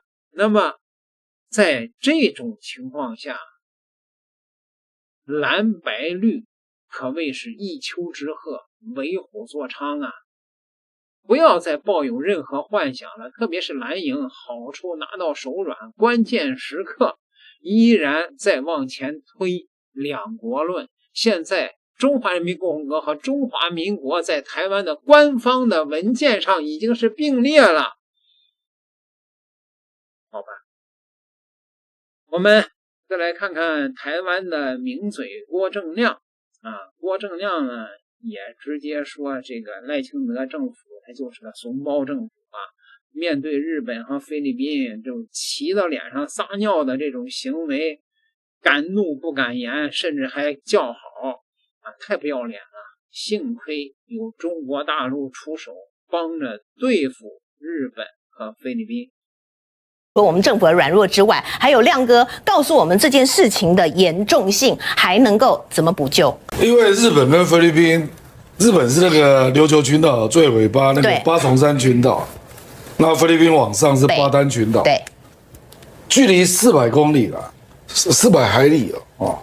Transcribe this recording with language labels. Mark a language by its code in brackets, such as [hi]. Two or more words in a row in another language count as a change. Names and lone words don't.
[zh] 那麼在這種情況下，藍白綠可謂是一丘之貉，為虎作倀啊！不要再抱有任何幻想了，特別是藍營好處拿到手軟，關鍵時刻依然在往前推兩國論。現在中華人民共和國和中華民國在台灣的官方的文件上已經是並列了，好吧？我們再來看看台灣的名嘴郭正亮郭正亮呢也直接說，這個賴清德政府他就是個慫包政府面對日本和菲律賓就騎到臉上撒尿的這種行為敢怒不敢言，甚至還叫好啊，太不要脸了。幸亏有中国大陸出手，帮着对付日本和菲律賓。除了我們政府的軟弱之外，還有亮哥告訴我們這件事情的嚴重性，還能夠怎麼補救？因為日本跟菲律賓，日本是那個琉球群島最尾巴那個八重山群島，那菲律賓往上是巴丹群島，對，距離400公里了，400海里哦。